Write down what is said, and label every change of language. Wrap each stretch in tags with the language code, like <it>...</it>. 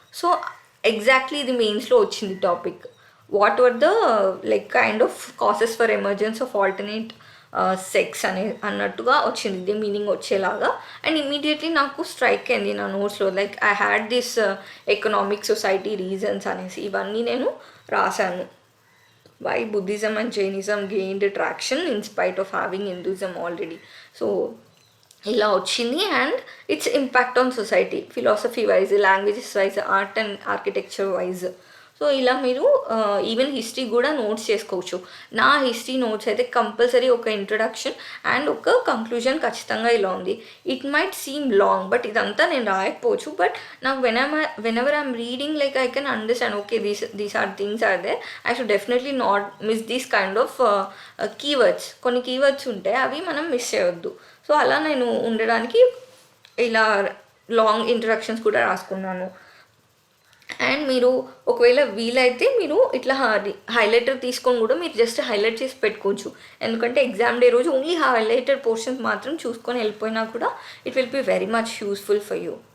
<en>so exactly</en> <te>ఇది మెయిన్స్లో వచ్చింది</te> <en>Topic. What were the like kind of causes for emergence of alternate sex</en> <te>అన్నట్టుగా వచ్చింది, ఇది మీనింగ్ వచ్చేలాగా.</te> <en>and immediately</en> <te>నాకు</te> <en>strike</en> <te>అయింది నా నోట్స్లో,</te> <en>like I had this economic society reasons</en> <te>అనేసి ఇవన్నీ నేను రాశాను.</te> <en>Why Buddhism and Jainism gained traction in spite of having Hinduism already.</en> <te>So ఇలా వచ్చింది.</te> <en>And its impact on society, philosophy wise, languages wise, art and architecture wise. So</en> <te>so ఇలా మీరు even history కూడా notes చేసుకోవచ్చు. నా history notes అయితే compulsory ఒక introduction and ఒక కంక్లూజన్ ఖచ్చితంగా ఇలా ఉంది.</te> <en>it might seem long, but</en> <te>ఇదంతా నేను రాయకపోవచ్చు.</te> <en>but</en> <te>నాకు</te> <en>whenever I'm reading, like I can understand, okay, these are things are there. I should definitely not miss these kind of keywords.</en> <te>కొన్ని keywords ఉంటాయి, అవి మనం మిస్ చేయొద్దు. సో అలా నేను ఉండడానికి ఇలా లాంగ్ ఇంట్రడక్షన్స్ కూడా రాసుకున్నాను. అండ్ మీరు ఒకవేళ వీలైతే మీరు ఇట్లా హైలైటర్ తీసుకొని కూడా మీరు జస్ట్ హైలైట్ చేసి పెట్టుకోవచ్చు. ఎందుకంటే</te> <en>exam day</en> <te>రోజు</te> <en>only highlighted portions</en> <te>మాత్రం చూసుకొని వెళ్ళిపోయినా కూడా</te> <en>It will be very much useful for you.</en>